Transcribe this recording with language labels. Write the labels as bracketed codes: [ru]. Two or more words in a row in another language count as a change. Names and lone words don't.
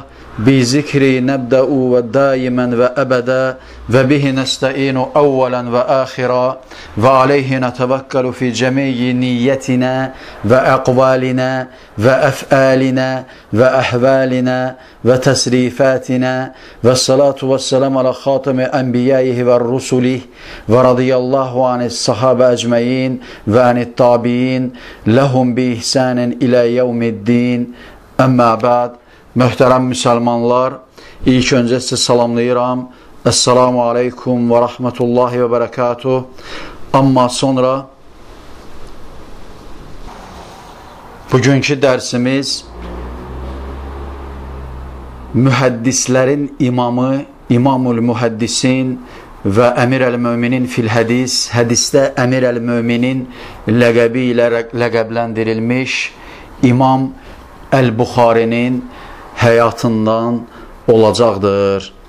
[ar] بذكره نبدأ دائما وأبدا وبه نستعين أولا وآخرا وعليه نتوكل في جميع نياتنا وأقوالنا وأفعالنا وأحوالنا وتصرفاتنا والصلاة والسلام على خاتم أنبيائه ورسله ورضي الله عن الصحابة أجمعين وعن التابعين لهم بإحسان إلى يوم الدين. أما بعد. [az] Möhtərəm müsəlmanlar, ilk öncə sizə salamlayıram. [ar] السلام عليكم ورحمة الله وبركاته. [az] Amma sonra bugünkü dərsimiz mühəddislərin imamı, [ar] إمام المحدثين [az] və [ar] أمير المؤمنين في الحديث, [az] hədisdə [ar] أمير المؤمنين [az] ləqəbi ilə ləqəbləndirilmiş İmam Əl-Buxarinin həyatından olacaqdır.